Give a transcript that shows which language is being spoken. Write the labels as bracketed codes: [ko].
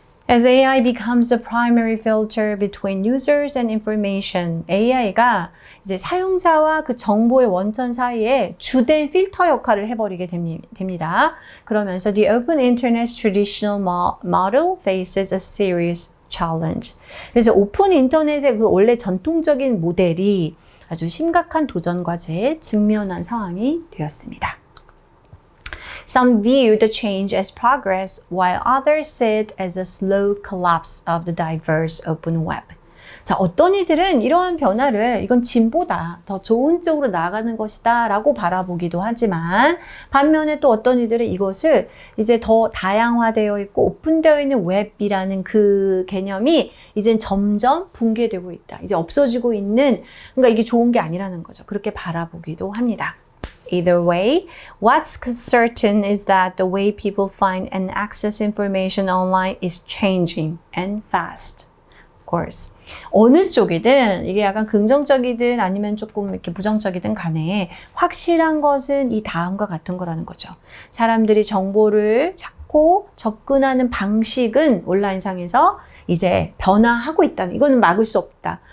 [en] As AI becomes the primary filter between users and information, [ko] AI가 이제 사용자와 그 정보의 원천 사이에 주된 필터 역할을 해버리게 됩니다. 그러면서 [en] the open internet's traditional model faces a serious challenge. [ko] 그래서 오픈 인터넷의 그 원래 전통적인 모델이 아주 심각한 도전 과제에 직면한 상황이 되었습니다. [en] Some view the change as progress, while others see it as a slow collapse of the diverse open web. [ko] 자, 어떤 이들은 이러한 변화를 이건 진보다, 더 좋은 쪽으로 나아가는 것이다 라고 바라보기도 하지만 반면에 또 어떤 이들은 이것을 이제 더 다양화되어 있고 오픈되어 있는 웹이라는 그 개념이 이젠 점점 붕괴되고 있다. 이제 없어지고 있는, 그러니까 이게 좋은 게 아니라는 거죠. 그렇게 바라보기도 합니다. [en] Either way, what's certain is that the way people find and access information online is changing and fast. Of course. [ko] 어느 쪽이든 이게 약간 긍정적이든 아니면 조금 이렇게 부정적이든 간에 확실한 것은 이 다음과 같은 거라는 거죠. 사람들이 정보를 찾고 접근하는 방식은 온라인상에서 이제 변화하고 있다는, 이거는 막을 수 없다.